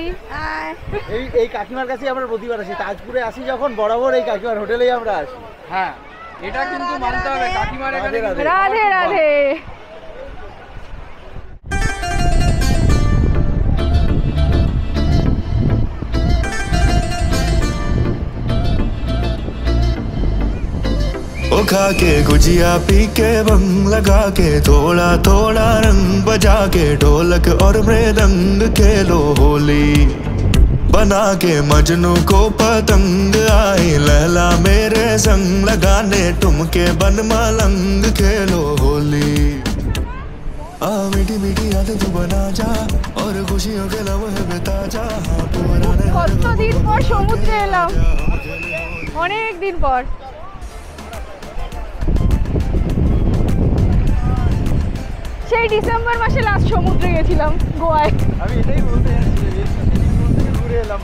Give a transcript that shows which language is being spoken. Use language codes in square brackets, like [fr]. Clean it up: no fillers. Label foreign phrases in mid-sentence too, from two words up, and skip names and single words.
[bn] এই কাকিমার কাছে আমরা প্রতিবার আসি, তাজপুরে আসি যখন বরাবর এই কাকিমার হোটেলেই আমরা আসি। হ্যাঁ, এটা কিন্তু মানতে হবে, কাকিমার এখানে রাধে রাধে। [hi] ओ खा के गुजिया पी के बंग लगा के थोड़ा थोड़ा रंग बजा के ढोलक और मृदंग खेलो होली बना के मजनू को पतंग आई लहला मेरे संग लगाने ठुमके बन मलंग खेलो होली आ मीठी मीठी याद तू बना जा और खुशियों के लम्हे बिता जा हाँ पुराने [bn] কতদিন পর সমুদ্রে এলাম, অনেক দিন পর। সেই ডিসেম্বর মাসে লাস্ট সমুদ্রে গেছিলাম গোয়ায়। আমি এটাই বলতে যাচ্ছি, ঘুরে এলাম।